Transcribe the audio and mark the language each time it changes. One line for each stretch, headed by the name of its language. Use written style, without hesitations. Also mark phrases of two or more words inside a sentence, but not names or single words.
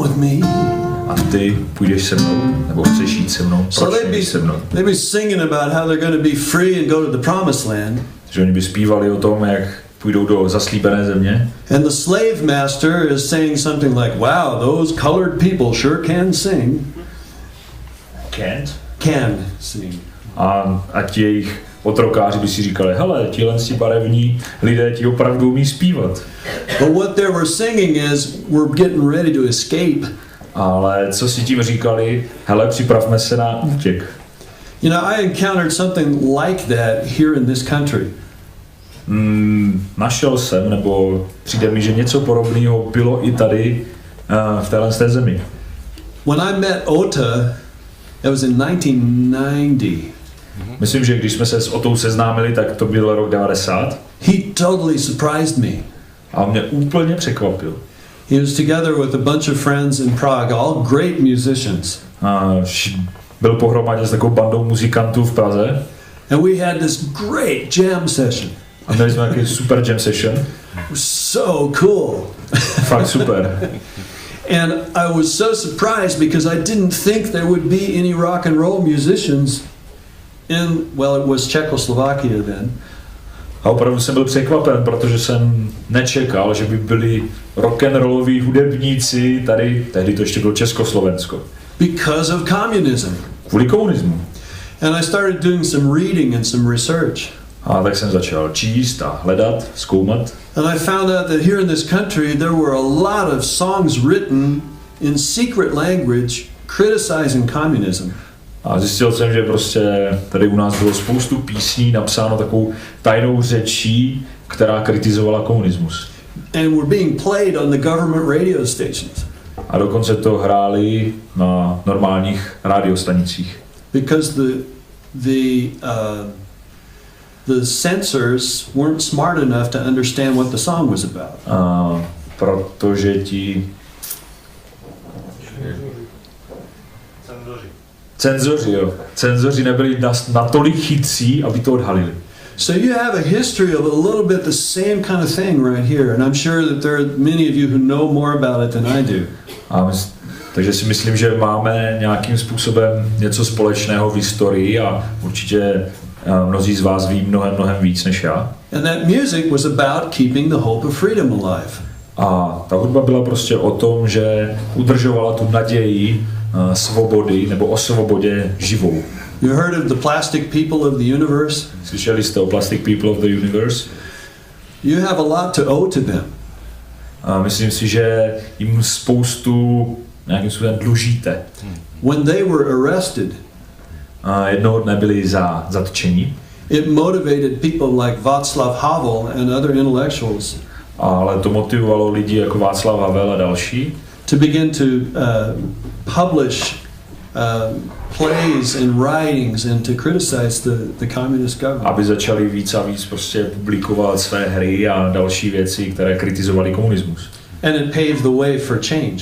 English: me.
Czech: A ty půjdeš se mnou, nebo chceš jít se mnou, So proč nejdeš se mnou?
English: they'd be singing about how they're going to be free and go to the promised land.
Czech: Že oni by zpívali o tom, jak půjdou do zaslíbené země.
English: And the slave master is saying something like, wow, those colored people sure can sing. Can sing.
Czech: A ti jejich otrokáři by si říkali, hele, tihle barevní lidé ti opravdu umí zpívat.
English: But what they were singing is, we're getting ready to escape.
Czech: Ale co si tím říkali, hele, připravme se na útěk.
English: You know, I encountered something like that here in this country.
Czech: Našel jsem, nebo přijde mi, že něco podobného bylo i tady v téhle zemi.
English: When I met Ota, that was in 1990.
Czech: Myslím, že když jsme se s Otou seznámili, tak to byl rok 90.
English: He totally surprised me.
Czech: A mě úplně překvapil.
English: He was together with a bunch of friends in Prague, all great musicians.
Czech: Byl pohromadě s takovou bandou muzikantů v Praze.
English: And we had this great jam session.
Czech: A měli jsme nějaký super
English: jam session. It was so cool.
Czech: Fakt super.
English: And I was so surprised because I didn't think there would be any rock and roll musicians in, well, it was Czechoslovakia then.
Czech: A opravdu jsem byl překvapen, protože jsem nečekal, že by byli rock'n'rolloví hudebníci tady, tehdy to ještě bylo Československo.
English: Because of communism.
Czech: Kvůli komunismu.
English: And I started doing some reading and some research.
Czech: A tak jsem začal číst a hledat, zkoumat.
English: And I found out that here in this country there were a lot of songs written in secret language criticizing communism.
Czech: A zjistil jsem, že prostě tady u nás bylo spoustu písní napsáno takovou tajnou řečí, která kritizovala komunismus.
English: And were being played on the government radio stations.
Czech: A dokonce to hráli na normálních radiostanicích.
English: Because the censors weren't smart enough to understand what the song was about.
Czech: Protože ti cenzoři nebyli natolik chytří, aby to odhalili.
English: So you have a history of a little bit the same kind of thing right here, and I'm sure that there are many of you who know more about it than I do.
Czech: Takže si myslím, že máme nějakým způsobem něco společného v historii a určitě mnozí z vás ví mnohem víc než já.
English: And that music was about keeping the hope of freedom alive.
Czech: A ta hudba byla prostě o tom, že udržovala tu naději svobody nebo o svobodě živou.
English: You heard of the plastic people of the universe?
Czech: Slyšeli jste o Plastic People of the Universe?
English: You have a lot to owe to them.
Czech: A myslím si, že jim spoustu nějakým způsobem dlužíte.
English: When they were arrested,
Czech: a jednoho dne byli zatčeni.
English: It motivated people like Václav Havel and other intellectuals.
Czech: Ale to motivovalo lidi jako Václav Havel a další.
English: To begin to publish plays and writings and to criticize the communist government.
Czech: Aby začali víc a víc prostě publikovat své hry a další věci, které kritizovaly komunismus.
English: And it paved the way for change.